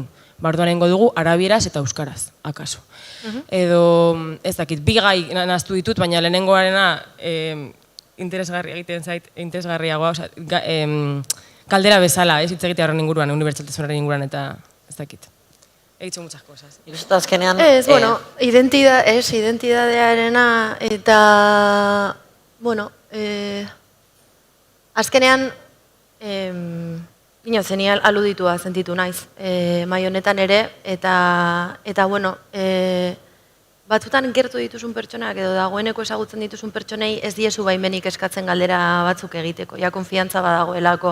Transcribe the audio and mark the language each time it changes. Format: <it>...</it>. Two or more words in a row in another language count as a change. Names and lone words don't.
<eu>Orduan egingo dugu arabieraz eta euskaraz, akaso. Edo, ez dakit, bi gai naztu ditut, baina lehenengoarena interesgarria egiten zait, interesgarriagoa, kaldera bezala, ez hitz egitea horren inguruan, unibertsaltasunaren inguruan eta ez dakit.</eu> <es>he dicho muchas cosas.</es> <eu>Ikusten azkenean... Identidadearena eta, azkenean, zenial aluditua sentitu naiz, mai honetan ere, eta batzutan gertu dituzun pertsonak edo dagoeneko ezagutzen dituzun pertsonei ez diezu baimenik eskatzen galdera batzuk egiteko, ja konfiantza badagoelako.</eu>